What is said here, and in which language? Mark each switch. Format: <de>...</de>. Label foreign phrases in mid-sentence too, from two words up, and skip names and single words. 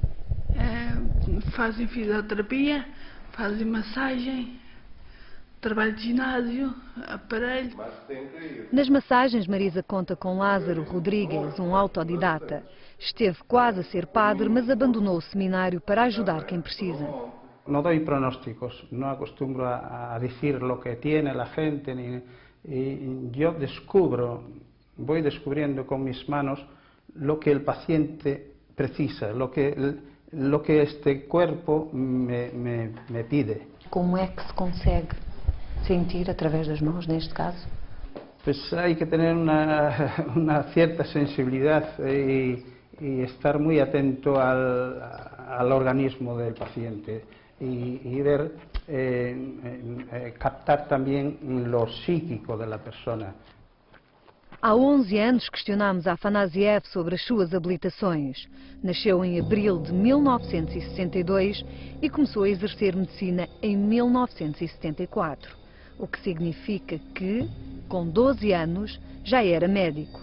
<pt>Fazem fisioterapia, fazem massagem, trabalho de ginásio, aparelho. Nas massagens, Marisa conta com Lázaro Rodrigues, um autodidata. Esteve quase a ser padre, mas abandonou o seminário para ajudar quem precisa.</pt> <es>No doy pronósticos, no acostumbro a decir lo que tiene la gente, y yo voy descubriendo con mis manos lo que el paciente precisa, lo que este cuerpo me pide.</es> <pt>Como é que se consegue sentir através das mãos, neste caso?</pt> <es>Pues hay que tener una cierta sensibilidad y estar muy atento al organismo del paciente y ver, captar también lo psíquico de la persona.</es> <pt>Há 11 anos questionámos a Afanasiev sobre as suas habilitações. Nasceu em abril de 1962 e começou a exercer medicina em 1974, o que significa que, com 12 anos, já era médico.</pt>